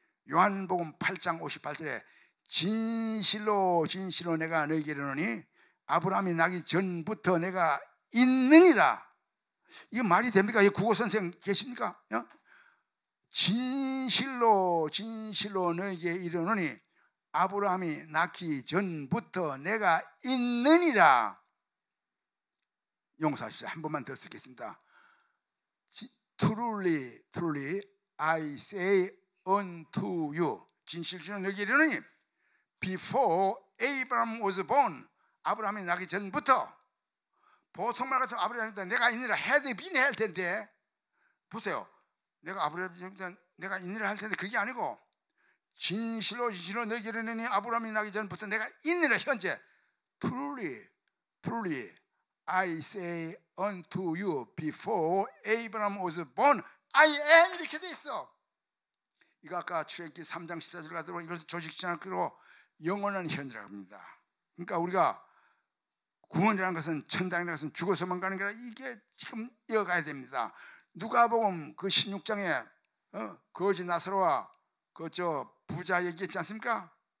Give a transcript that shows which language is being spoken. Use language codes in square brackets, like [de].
[ko] 요한복음 8장 58절에 진실로 진실로 내가 너희에게 이르노니 아브라함이 나기 전부터 내가 있느니라. 이거 말이 됩니까? 이 국어 선생 계십니까? 진실로 진실로 너희에게 이르노니 아브라함이 낳기 전부터 내가 있느니라. 용서하십시오. 한 번만 더 쓰겠습니다. [en] Truly, truly, I say unto you. [ko] 진실로 너희에게 이르노니 [en] before Abraham was born, [ko] 아브라함이 나기 전부터. 보통 말 같으면 아브라함이 내가 있느라 had been 할 텐데, 보세요. 내가 아브라함이 내가 있느라 할 텐데 그게 아니고 진실로 진실로 너희에게 이르노니 아브라함이 나기 전부터 내가 있느라 현재. [en] Truly, truly, I say unto you before Abraham was born, I am. [ko] 이렇게 돼 있어. 이거 아까 출애굽기 3장 14절 가도록 이것을 조직시하는 그로 영원한 현재라고 합니다. 그러니까 우리가 구원이라는 것은, 천당이라는 것은 죽어서만 가는 게 아니라 이게 지금 이어가야 됩니다. 누가복음 그 16장에 거지 나사로와 그 저 부자 얘기했지 않습니까?